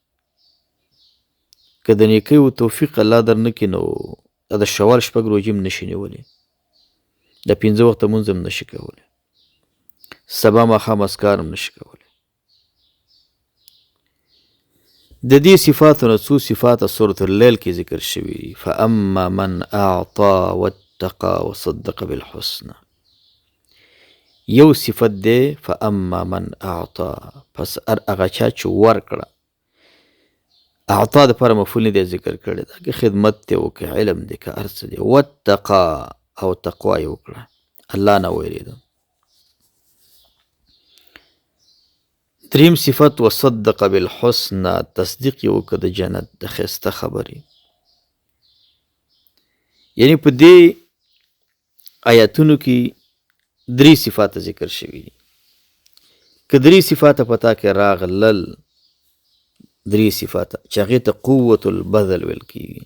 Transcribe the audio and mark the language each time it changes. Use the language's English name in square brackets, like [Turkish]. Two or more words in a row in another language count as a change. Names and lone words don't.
[Pashto] که د نیکۍ و توفیق الله در نه کړي نو د شوال شپږ روژې هم نشي نیولی، د 5 وخته مونځ هم نشي کولی، سبا ماښام اذکار هم نشي کولی. د دې صفاتو نه څو صفات سورة اللیل کې ذکر شوي دي. [Arabic] فاما من اعطى واتقى وصدق بالحسنى. [Pashto] یو صفت دی [Arabic] فاما من اعطى، [Pashto] پس هغه چا چې ورکړه. اعطا دپاره مفعول نه دی ذکر کړی، دا که خدمت دی او که علم دی که هر څه دی. واتقى او تقوا یې وکړه، الله نه ویرېده. دریم صفت [Arabic] وصدق بالحسنى، [Pashto] تصدیق یې وکړه د جنت د ښایسته خبرې. یعنی په دې آیاتونو کې 3 صفات ذکر شوي دي. که 3 صفات په تا کې راغلل، 3 صفات چې هغې ته [Arabic] قوت البذل [Pashto] ویل کېږي.